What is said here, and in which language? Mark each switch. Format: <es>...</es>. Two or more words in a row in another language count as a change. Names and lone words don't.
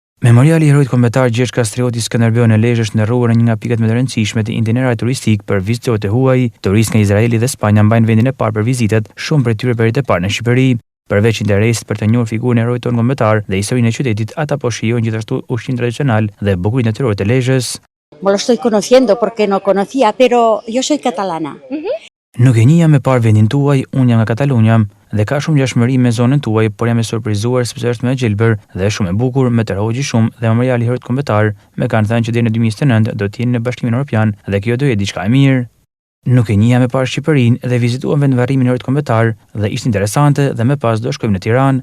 <sq>Memoriali i heroit kombëtar Gjergj Kastrioti Skënderbeu në Lezhë është ndërruar në një nga pikat më të rëndësishme të itinerarit turistik për vizitorët e huaj. Turistë nga Izraeli dhe Spanja mbajnë vendin e parë për vizitat, shumë prej tyre për herë të parë në Shqipëri. Përveç interesit për të njohur figurën e heroit tonë kombëtar dhe historinë e qytetit, ata po shijojnë gjithashtu ushqimin tradicional dhe bukurinë natyrore të Lezhës.</sq> <es>Lo estoy conociendo porque no conocía, pero yo soy catalana.</es> <sq>Nuk e njeh me parë vendin tuaj, unë jam nga Katalunia dhe ka shumë ngjashmëri me zonën tuaj, por jam e surprizuar sepse është më e gjelbër dhe shumë e bukur, me tërhoqje shumë dhe memoriali i heroit kombëtar. Me kanë thënë që deri në 2029 do të jenë në Bashkimin Evropian dhe kjo do jetë diçka e mirë. Nuk e njeh me parë Shqipërinë dhe vizituam vendvarrimin e heroit kombëtar dhe ishte interesante dhe më pas do shkojmë në Tiranë.</sq>